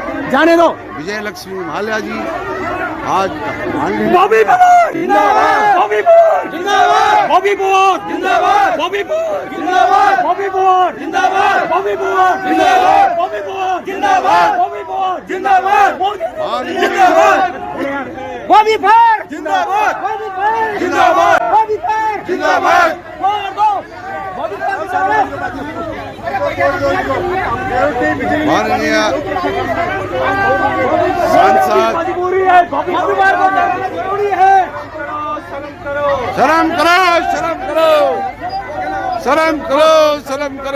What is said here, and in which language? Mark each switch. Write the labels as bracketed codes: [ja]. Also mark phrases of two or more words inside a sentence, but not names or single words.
[hi] जाने दो विजय लक्ष्मी माल्या जी आज बॉबीपुर जिंदाबाद, बॉबीपुर जिंदाबाद, बॉबीपुर जिंदाबाद, बॉबीपुर जिंदाबाद, बॉबीपुर जिंदाबाद, बॉबीपुर जिंदाबाद, बॉबीपुर जिंदाबाद, बॉबीपुर जिंदाबाद, बॉबीपुर जिंदाबाद, बॉबीपुर जिंदाबाद, बॉबीपुर जिंदाबाद। माननीय सांसद शर्म करो, शर्म करो, शर्म करो, शर्म करो।